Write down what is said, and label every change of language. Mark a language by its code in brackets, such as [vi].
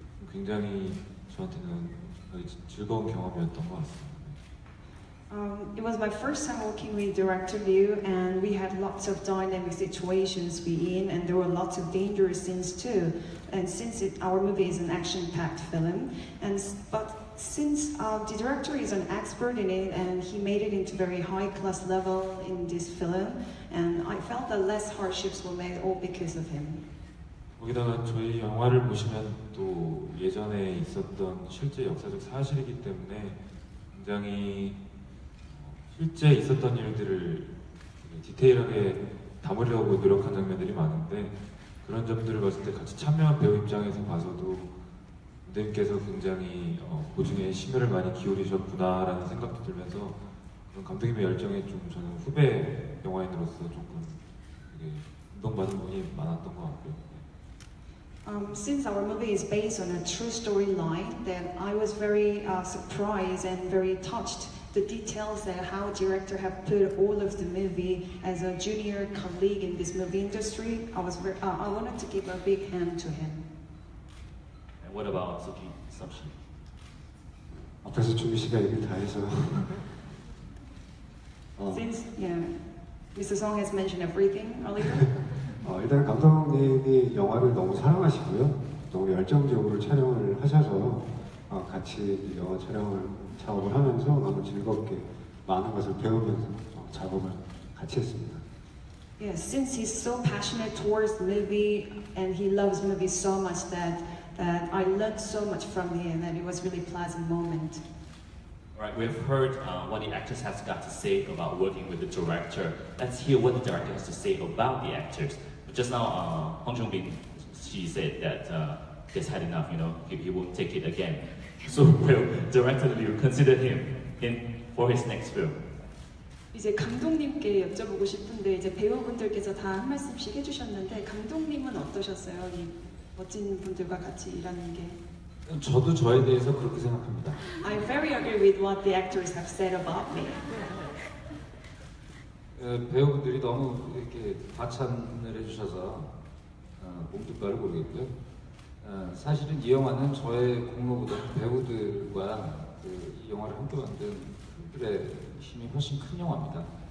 [ko] 굉장히 저한테는 즐거운 경험이었던 것 같습니다. [en] It was my first time working with director Liu, and we had lots of dynamic situations we in, and there were lots of dangerous scenes too. And since our movie is an action-packed film, but since the director is an expert in it, and he made it into very high-class level in this film, and I felt that less hardships were made all because of him. [ko] 거기다가 저희 영화를 보시면 또 예전에 있었던 실제 역사적 사실이기 때문에 굉장히 실제 있었던 일들을 디테일하게 담으려고 노력한 장면들이 많은데 그런 점들을 봤을 때 같이 참여한 배우 입장에서 봐서도 감독님께서 굉장히 고증에 심혈을 많이 기울이셨구나라는 생각도 들면서 그런 감독님의 열정에 좀 저는 후배 영화인으로서 조금 감동받은 부분이 많았던 것 같고요. [en] Since our movie is based on a true storyline, that I was very surprised and very touched the details that how director have put all of the movie as a junior colleague in this movie industry. I wanted to give a big hand to him. And what about So Ji-sub? [ko] 앞에서 준비 씨가 얘기를 다 해서 [en] Since Mr. Song has mentioned everything earlier. [ko] 일단 감독님이 영화를 너무 사랑하시고요. 너무 열정적으로 촬영을 하셔서 같이 영화 작업을 하면서 너무 즐겁게 많은 것을 배우면서 작업을 같이 했습니다. [en] Yes, since he's so passionate towards the movie and he loves movies so much that I learned so much from him, and it was really pleasant moment. All right, we've heard what the actors has got to say about working with the director. Let's hear what the director has to say about the actors. But just now, Hwang Chun-min, she said that he's had enough. He won't take it again. So will director Liu consider him for his next film? [ko] 이제 감독님께 여쭤보고 싶은데 이제 배우분들께서 다 한 말씀씩 해주셨는데 감독님은 어떠셨어요? 이 멋진 분들과 같이 일하는 게. 저도 저에 대해서 그렇게 생각합니다. [en] I very agree with what the actors have said about me. [ko] 배우분들이 너무 이렇게 과찬을 해주셔서 몸둘 바를 모르겠고요. 사실은 이 영화는 저의 공로보다 배우들과 이 영화를 함께 만든 그들의 힘이 훨씬 큰 영화입니다.